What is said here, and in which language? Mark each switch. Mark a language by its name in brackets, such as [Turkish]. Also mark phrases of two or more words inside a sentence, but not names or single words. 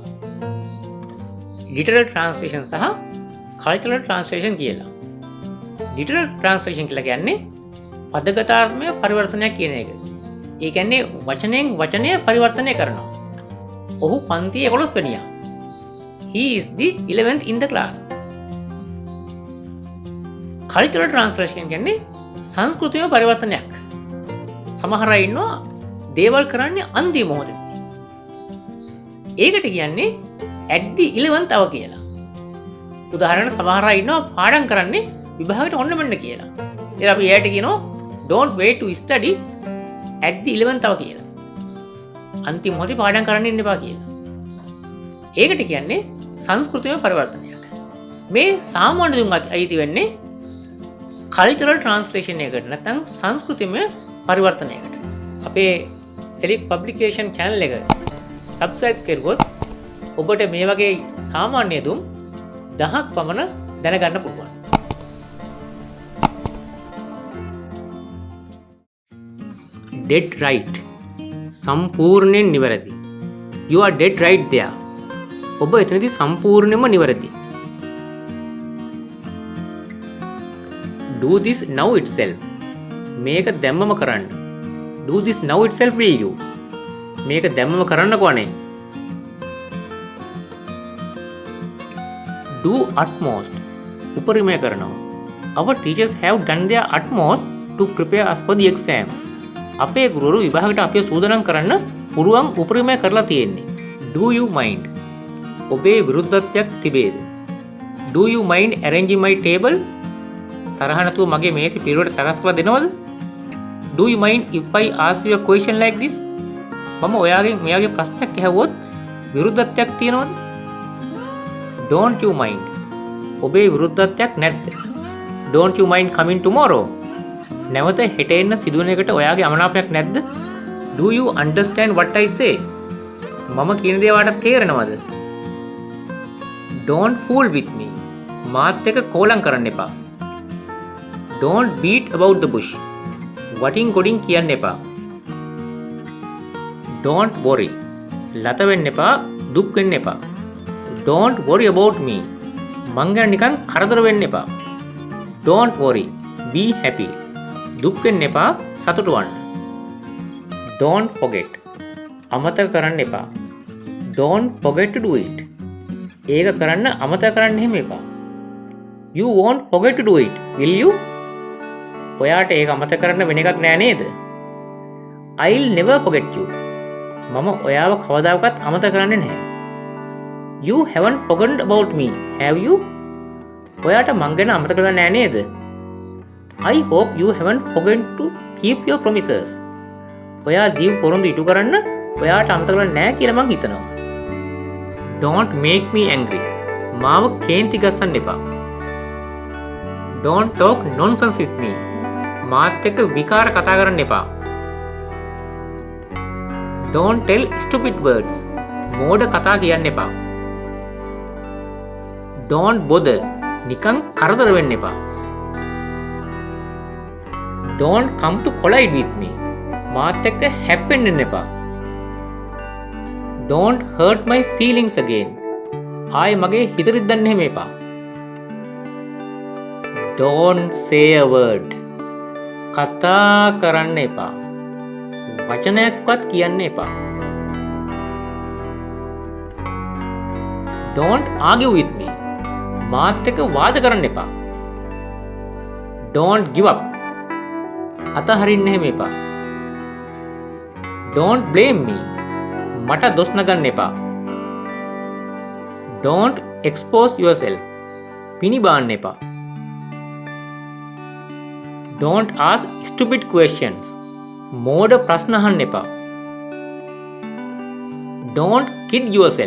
[English] literal translation [Sinhala] සහ [English] cultural translation [Sinhala] කියලා. [English] literal translation [Sinhala] කියලා කියන්නේ පදගතාත්මක පරිවර්තනයක් කියන එක. ඒ කියන්නේ වචනයෙන් වචනය පරිවර්තනය කරනවා. ඔහු පන්ති 11 වෙනියා. [English] He is the 11th in the class. cultural translation [Sinhala] කියන්නේ සංස්කෘතික පරිවර්තනයක්. සමහර අය ඉන්නවා දේවල් කරන්නේ අන්තිම මොහොතේ. ඒකට කියන්නේ [English] at the 11th hour [Sinhala] කියලා. උදාහරණ සමහර අය ඉන්නවා පාඩම් කරන්නේ විභාගයට ඔන්න මෙන්න කියලා. ඒත් අපි එයාට කියනවා [English] don't wait to study at the 11th hour [Sinhala] කියලා. අන්තිම මොහොතේ පාඩම් කරන්න ඉන්න එපා කියලා. ඒකට කියන්නේ සංස්කෘතික පරිවර්තනයක්. මේ සාමාන්‍ය දුන් අයිති වෙන්නේ [English] cultural translation [Sinhala] එකකට නැත්නම් සංස්කෘතිමය පරිවර්තනයකට. අපේ සෙලික් පබ්ලිකේෂන් channel එක subscribe කරුවොත් ඔබට මේ වගේ සාමාන්‍ය දුම් 10ක් පමණ දැනගන්න පුළුවන්. [English] dead right [Sinhala] සම්පූර්ණයෙන් නිවැරදි. [English] you are dead right there. [Sinhala] ඔබ එතනදී සම්පූර්ණයෙන්ම නිවැරදි. [English] do this now itself. [Sinhala] මේක දැම්මම කරන්න. [English] do this now itself will you. [Sinhala] මේක දැම්මම කරන්නකෝ අනේ. [English] do utmost. [Sinhala] උපරිමය කරනවා. [English] our teachers have done their utmost to prepare us for the exam. [Sinhala] අපේ ගුරුවරු විභාගයට අපිව සූදානම් කරන්න පුළුවන් උපරිමය කරලා තියෙන්නේ. [English] do you mind. [Sinhala] ඔබේ විරුද්ධත්වයක් තිබේද? [English] do you mind arranging my table. [Sinhala] තරහ නැතුව මගේ මේසෙ පිරුවට සකස් කරලා දෙනවද? [English] do you mind if I ask you a question like this. [Sinhala] මම ඔයාගෙන් මෙයාගේ ප්‍රශ්නයක් අහුවොත් විරුද්ධත්වයක් තියෙනවද? [English] don't you mind. [Sinhala] ඔබේ විරුද්ධත්වයක් නැද්ද? [English] don't you mind coming tomorrow. [Sinhala] නැවත හෙට එන්න සිදුවෙන එකට ඔයාගේ අමනාපයක් නැද්ද? [English] do you understand what I say. [Sinhala] මම කියන දේ ඔයාලට තේරෙනවද? [English] don't fool with me. [Sinhala] මාත් එක්ක කෝලම් කරන්න එපා. [English] don't beat about the bush. [Sinhala] වටින් ගොඩින් කියන්න එපා. [English] don't worry. [Sinhala] ලත වෙන්න එපා, දුක් වෙන්න එපා. [English] don't worry about me. [Sinhala] මං ගැන නිකන් කරදර වෙන්න එපා. [English] don't worry. be happy. [Sinhala] දුක් වෙන්න එපා, සතුටු වන්න. [English] don't forget. [Sinhala] අමතක කරන්න එපා. [English] don't forget to do it. [Sinhala] ඒක කරන්න අමතක කරන්න එහෙම එපා. [English] you won't forget to do it, will you? [Sinhala] ඔයාට ඒක අමතක කරන්න වෙන එකක් නෑ නේද? [English] I'll never forget you. [Sinhala] මම ඔයාව කවදාකවත් අමතක කරන්නේ නැහැ. [English] You haven't forgotten about me, have you? [Sinhala] ඔයාට මං ගැන අමතක කරලා නෑ නේද? [English] I hope you haven't forgotten to keep your promises. [Sinhala] ඔයා දීපු පොරොන්දු ඉටු කරන්න ඔයාට අමතක කරලා නෑ කියලා මං හිතනවා. [English] Don't make me angry. [Sinhala] මාව කේන්ති ගස්සන්න එපා. [English] Don't talk nonsense with me. [Sinhala] මාත් එක්ක විකාර කතා කරන්න එපා. [English] Don't tell stupid words. [Sinhala] මෝඩ කතා කියන්න එපා. [English] Don't bother. [Sinhala] නිකන් කරදර වෙන්න එපා. [English] Don't come to collide with me. [Sinhala] මාත් එක්ක හැප්පෙන්න එපා. [English] Don't hurt my feelings again. [Sinhala] ආයේ මගේ හිත රිද්දන්න එහෙම එපා. [English] Don't say a word. [Sinhala] කතා කරන්න එපා. වචනයක්වත් කියන්න එපා. [English] Don't argue with me. [Sinhala] මාත් එක්ක වාද කරන්න එපා. [English] Don't give up. [Sinhala] අතහරින්න එහෙම එපා. [English] Don't blame me. [Sinhala] මට දොස් නගන්න එපා. [English] Don't expose yourself. [Sinhala] පිනිබාන්න එපා. [English] Don't ask stupid questions. [Sinhala] මෝඩ ප්‍රශ්න අහන්න එපා. [English] Don't kid yourself.